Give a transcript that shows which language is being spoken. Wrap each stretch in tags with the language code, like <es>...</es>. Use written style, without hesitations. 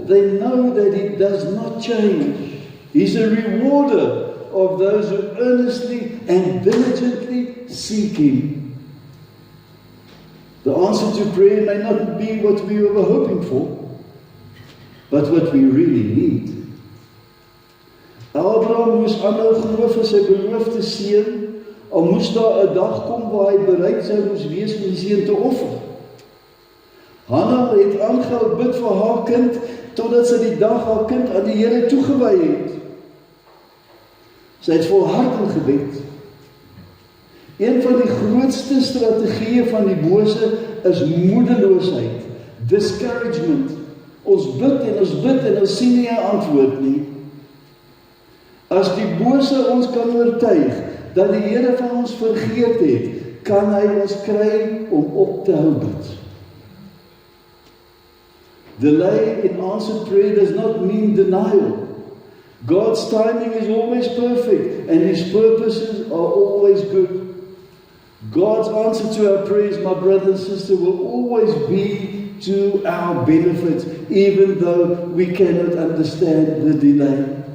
<en>They know that He does not change. He's a rewarder of those who earnestly and diligently seek Him. The answer to prayer may not be what we were hoping for, but what we really need.</en> <af>Abraham moes aanhou glo vir sy beloofde seun. Al moes daar 'n dag kom waar hy bereid sou moes wees om die seun te offer. Hanna het aangehou bid vir haar kind, totdat sy die dag haar kind aan die Here toegewy het. Sy het volharding gebed. Een van die grootste strategieë van die bose is moedeloosheid, discouragement. Ons bid en ons sien nie 'n antwoord nie. As die bose ons kan oortuig dat die Here van ons vergeet het, kan hy ons kry om op te hou bid.</af> <en>Delay in answered prayer does not mean denial. God's timing is always perfect and His purposes are always good. God's answer to our prayers, my brother and sister, will always be to our benefit, even though we cannot understand the delay.</en>